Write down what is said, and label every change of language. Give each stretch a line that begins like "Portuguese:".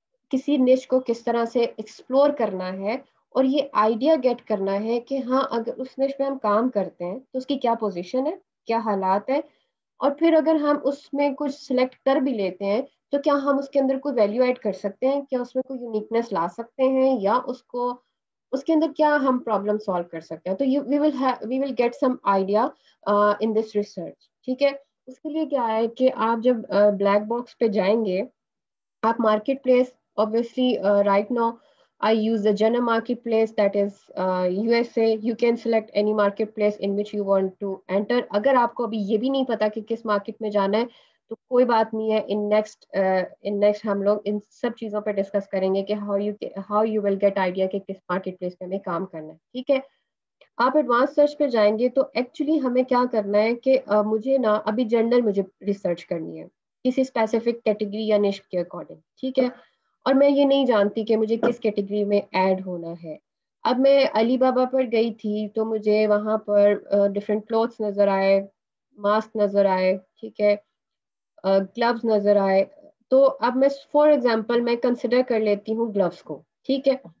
Urdu: کسی نش کو کس طرح سے ایکسپلور کرنا ہے، اور یہ آئیڈیا گیٹ کرنا ہے کہ ہاں اگر اس نش میں ہم کام کرتے ہیں تو اس کی کیا پوزیشن ہے، کیا حالات ہے، اور پھر اگر ہم اس میں کچھ سلیکٹ کر بھی لیتے ہیں تو کیا ہم اس کے اندر کوئی ویلیو ایڈ کر سکتے ہیں، کیا اس میں کوئی یونیکنیس لا سکتے ہیں، یا اس کے اندر کیا ہم پرابلم سالو کر سکتے ہیں۔ تو
English: we will get some idea in this research,
Urdu: ٹھیک ہے۔ اس کے لیے کیا ہے کہ آپ جب بلیک باکس پہ جائیں گے، آپ market place
English: obviously right now I use the Jana marketplace, that is USA. You can select any marketplace in which you want to enter.
Urdu: اگر آپ کو ابھی یہ بھی نہیں پتا کہ کس مارکیٹ میں جانا ہے تو کوئی بات نہیں ہے، ان نیکسٹ ہم لوگ ان سب چیزوں پہ ڈسکس کریں گے کہ
English: how you will get idea
Urdu: کہ کس مارکیٹ پلیس پہ ہمیں کام کرنا ہے، ٹھیک ہے۔ آپ ایڈوانس سرچ پہ جائیں گے تو ایکچولی ہمیں کیا کرنا ہے کہ مجھے نا ابھی جنرل مجھے ریسرچ کرنی ہے کسی اسپیسیفک کیٹیگری یا نش کے اکارڈنگ، ٹھیک ہے، اور میں یہ نہیں جانتی کہ مجھے کس کیٹیگری میں ایڈ ہونا ہے۔ اب میں علی بابا پر گئی تھی تو مجھے وہاں پر ڈفرینٹ کلوتھس نظر آئے، ماسک نظر آئے، ٹھیک ہے، گلوز نظر آئے۔ تو اب میں فار ایگزامپل میں کنسیڈر کر لیتی ہوں گلوز کو، ٹھیک ہے،